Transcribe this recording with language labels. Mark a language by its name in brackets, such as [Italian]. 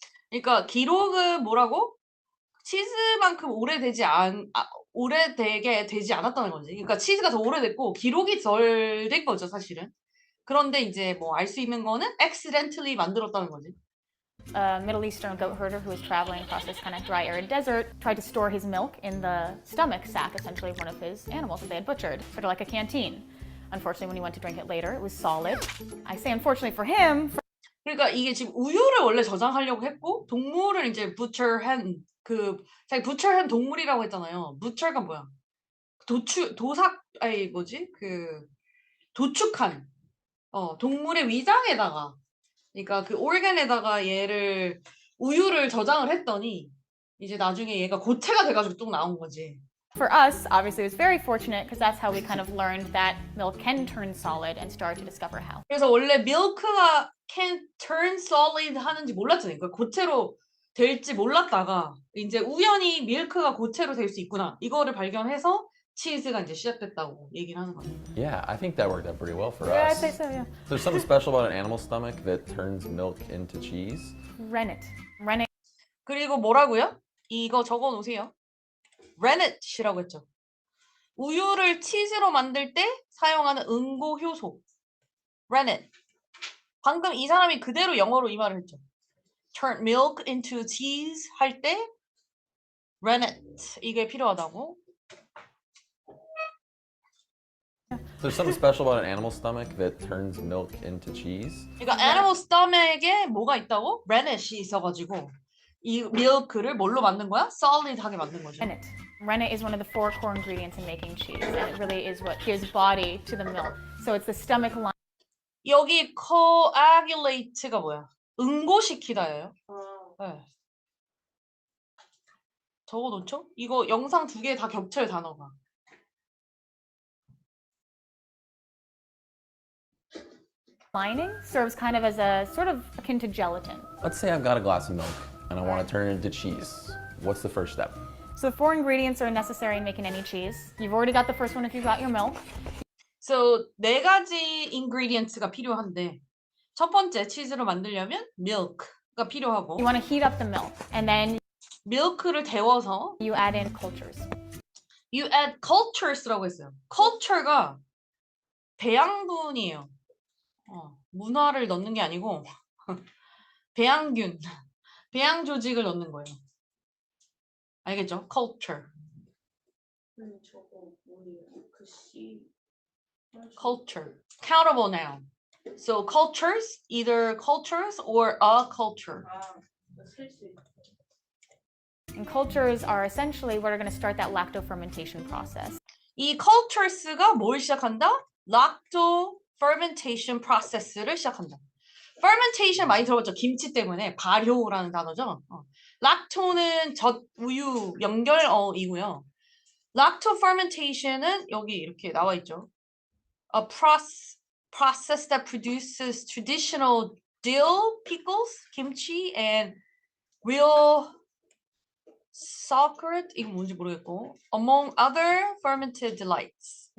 [Korean] 그러니까 기록은 뭐라고? 치즈만큼 오래되게 되지 않았다는 거지. 그러니까 치즈가 더 오래됐고 기록이 덜 된 거죠, 사실은. 그런데 이제 뭐 알 수 있는 거는 accidentally 만들었다는 거지. [English] A Middle Eastern goat herder who was traveling across this kind of dry, arid desert tried to store his milk in the stomach sac, essentially, of one of his animals that they had butchered, sort of like a canteen. Unfortunately, when he went to drink it later, it was solid. I say unfortunately for him. [Korean] 그러니까 이게 지금 우유를 원래 저장하려고 했고 동물을 이제 butcher한 자기 butcher한 동물이라고 했잖아요. butcher가 뭐야? 아니 뭐지? 도축한 동물의 위장에다가 그러니까 그 organ에다가 얘를 우유를 저장을 했더니 이제 나중에 얘가 고체가 돼가지고 뚝 나온 거지. [English] For us, obviously, it was very fortunate because that's how we kind of learned that milk can turn solid and started to discover how. [Korean] 그래서 원래 milk가 [English] can turn solid [Korean] 하는지 몰랐잖아요. 그러니까 고체로 될지 몰랐다가 이제 우연히 밀크가 고체로 될 수 있구나. 이거를 발견해서 치즈가 이제 시작됐다고 얘기를 하는 거예요. [English] Yeah, I think that worked out pretty well for Yeah, I'd us. say so, yeah. There's something special about an animal stomach that turns milk into cheese. Rennet. Rennet [Korean] 그리고 뭐라고요? 이거 적어 놓으세요. rennet이라고 했죠. 우유를 치즈로 만들 때 사용하는 응고 효소. [English] rennet. [Korean] 방금 이 사람이 그대로 영어로 이 말을 했죠. [English] turn milk into cheese [Korean] 할 때 [English] rennet [Korean] 이게 필요하다고. [English] There's something special about an animal stomach that turns milk into cheese. [Korean] 그러니까 animal stomach에 뭐가 있다고? rennet이 있어가지고 이 milk를 뭘로 만든 거야? solid하게 만든 거죠. [English] rennet. Rennet is one of the 4 core ingredients in making cheese, and it really is what gives body to the milk. So it's the stomach line. [Korean] 여기 coagulate가 뭐야? 응고시키다예요. 네. 적어 놓죠? 이거 영상 2개 다 겹쳐요 단어가. [English] Lining serves kind of as a sort of akin to gelatin. Let's say I've got a glass of milk and I want to turn it into cheese. What's the first step? So the 4 ingredients are necessary in making any cheese. You've already got the first one if you've got your milk. [Korean] So 4가지 ingredients가 필요한데 첫 번째 치즈로 만들려면 milk가 필요하고 [English] You want to heat up the milk, and then [Korean] milk를 데워서 [English] you add in cultures. you add cultures [Korean] 라고 했어요. culture가 배양분이에요. 문화를 넣는 게 아니고 배양균, 배양 조직을 넣는 거예요. 알겠죠? culture. [English] culture. countable noun. So cultures, either cultures or a culture. And cultures are essentially what are going to start that lacto-fermentation process. [Korean] 이 cultures가 뭘 시작한다? [English] lacto fermentation process를 [Korean] 시작한다. fermentation 많이 들어봤죠? 김치 때문에 발효라는 단어죠. lacto는 젖, 우유, 연결어이고요. lacto fermentation은 여기 이렇게 나와 있죠. [English] A process that produces traditional dill pickles, kimchi, and real sauerkraut, [Korean] 이거 뭔지 모르겠고, [English] among other fermented delights.